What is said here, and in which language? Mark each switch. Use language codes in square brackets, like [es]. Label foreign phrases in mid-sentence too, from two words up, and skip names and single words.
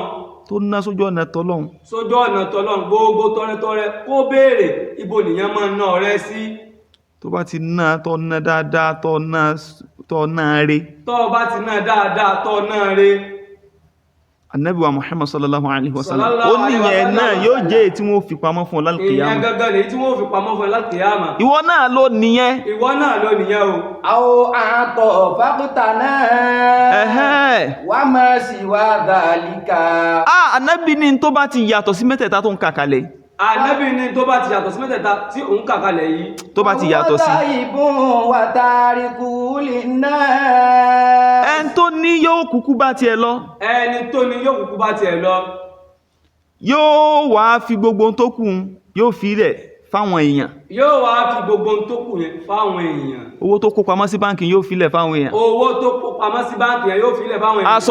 [yo] tó ná sójú ọ̀nà tọ́lọ́hun. sójú ọ̀nà tọ́lọ́hun gbogbo tọrẹtọrẹ kó béèrè ibo nìyẹn máa ná ọrẹ sí. tó bá ti ná tó ná dáadáa tó ná re tó bá ti ná dáadáa tó ná re Ànábì wa Muhammad [ar] صلى الله عليه وسلم [yo] Sallallahu ó ní alaihi yẹn wasallam. náà yóò jẹ́ èyí tí wọ́n fi pamọ́ fún ọ èèyàn lálùkìyàmá gangan lèyí tí wọ́n fi pamọ́ fún ẹ lálùkìyámà ìwọ náà ló nìyẹn ìwọ náà ló nìyẹn o [ar] أو أعطى [yo] ẹ̀hẹ́ [ar] وما سوى ذلك [yo] Ànábì ní tó bá ti yàtọ̀ sí mẹ́tẹ̀ẹ̀ta tó ń kà kalẹ̀ ànábì ní tó bá ti yàtọ̀ sí mẹ́tẹ̀ẹ̀ta tí òun kà kalẹ̀ yìí tó bá ti yàtọ̀ sí [ar] وذاهب وتارك للناس [yo] ẹn tó ní yóò kúkú bá tiẹ̀ lọ ẹni tó ní yóò kúkú bá tiẹ̀ lọ yóò wá fi gbogbo ohun tó kù yóò fi rẹ̀ fáwọn èèyàn yóò wá fi gbogbo ohun tó kù yẹn fáwọn èèyàn owó tó kó pamọ́ sí báńkì yóò fi lẹ̀ fáwọn èèyàn owó tó kó pamọ́ sí báńkì yẹn yóò fi lẹ̀ fáwọn èèyàn